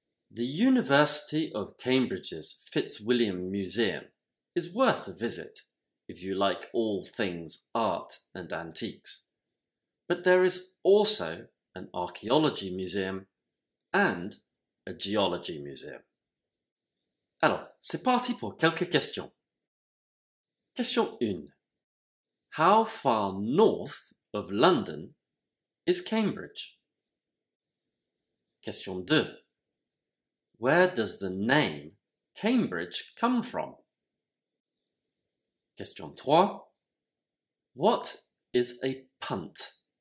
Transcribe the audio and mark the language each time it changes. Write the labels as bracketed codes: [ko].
[en] The University of Cambridge's Fitzwilliam Museum is worth a visit if you like all things art and antiques. But there is also an archaeology museum and a geology museum. [fr] Alors, c'est parti pour quelques questions. Question 1. [en] How far north of London is Cambridge? Question 2. Where does the name Cambridge come from? Question 3. What is a punt?